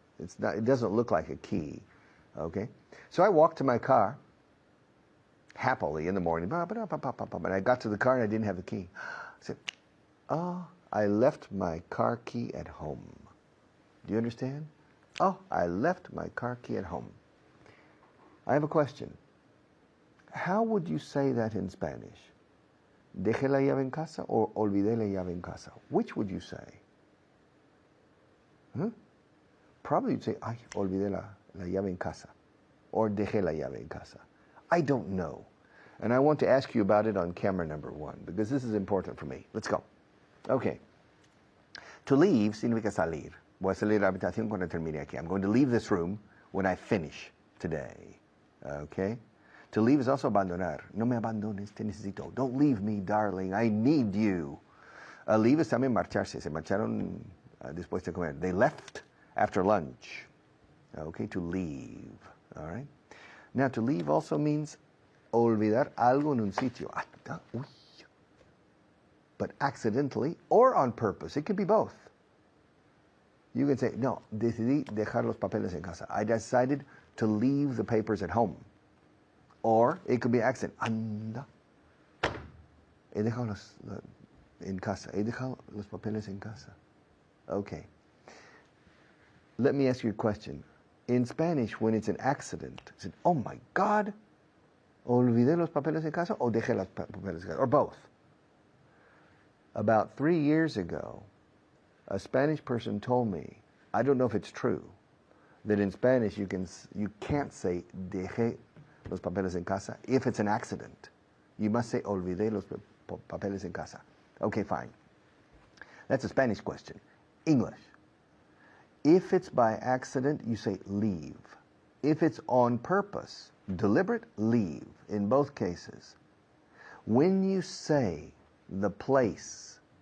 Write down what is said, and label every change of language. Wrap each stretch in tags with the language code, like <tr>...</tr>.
<en>It doesn't look like a key. Okay, so I walked to my car happily in the morning, and I got to the car and I didn't have the key. I said, "Oh, I left my car key at home." Do you understand? Oh, I left my car key at home. I have a question. How would you say that in Spanish?</en> <es>¿Dejé la llave en casa</es> <en>or</en> <es>olvidé la llave en casa?</es> <en>Which would you say? Probably you'd say,</en> <es>ay, olvidé la llave en casa.</es> <en>Or</en> <es>dejé la llave en casa.</es> <en>I don't know. And I want to ask you about it on camera number 1, because this is important for me. Let's go. Okay. To leave</en> <es>significa salir. Voy a salir de la habitación cuando termine aquí.</es> <en>I'm going to leave this room when I finish today. Okay? To leave is also abandonar.</en> <es>No me abandones, te necesito.</es> <en>Don't leave me, darling. I need you. Leave is</en> <es>también marcharse. Se marcharon después de comer.</es> <en>They left after lunch. Okay, to leave. All right? Now, to leave also means</en> <es>olvidar algo en un sitio.</es> <en>But accidentally or on purpose. It could be both. You can say,</en> <es>no, decidí dejar los papeles en casa.</es> <en>I decided to leave the papers at home. Or it could be accident.</en> <es>Anda. He dejado en casa. He dejado los papeles en casa.</es> <en>Okay. Let me ask you a question. In Spanish, when it's an accident, is it, oh my God,</en> <es>olvidé los papeles en casa</es> <en>o dejé los papeles en casa? Or both. About 3 years ago, a Spanish person told me, I don't know if it's true, that in Spanish you can't say</en> <es>dejé los papeles en casa</es> <en>if it's an accident. You must say</en> <es>olvidé los papeles en casa.</es> <en>Okay, fine. That's a Spanish question. English. If it's by accident, you say leave. If it's on purpose, deliberate, leave. In both cases. When you say the place</en>